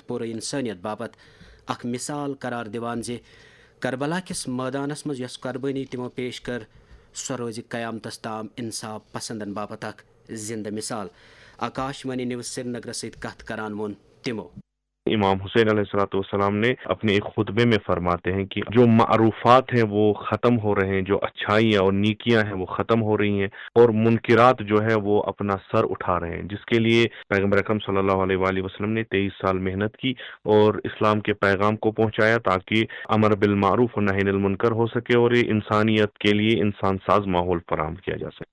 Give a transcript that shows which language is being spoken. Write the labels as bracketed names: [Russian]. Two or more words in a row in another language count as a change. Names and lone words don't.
[Kashmiri] پوٗرٕ انسٲنیت باپتھ اکھ مثال قرار دِوان زِ کربلا کِس مٲدانس منٛز یۄس قربٲنی تِمو پیش کٔر سۄ روزِ قیامتس تام انصاف پسندن باپتھ اکھ زندٕ مثال آکاش وانی نِوٕز سری نگرس سۭتۍ کتھ کران ووٚن تِمو [Urdu] امام حسین [Arabic] علیہ السلام [Urdu] نے اپنے ایک خطبے میں فرماتے ہیں کہ جو معروفات ہیں وہ ختم ہو رہے ہیں، جو اچھائیاں اور نیکیاں ہیں وہ ختم ہو رہی ہیں، اور منکرات جو ہے وہ اپنا سر اٹھا رہے ہیں، جس کے لیے پیغمبر اکرم [Arabic] صلی اللہ علیہ وآلہ وسلم [Urdu] نے 23 سال محنت کی اور اسلام کے پیغام کو پہنچایا تاکہ [Arabic] امر بالمعروف و نہی عن المنکر [Urdu] ہو سکے اور یہ انسانیت کے لیے انسان ساز ماحول فراہم کیا جا سکے۔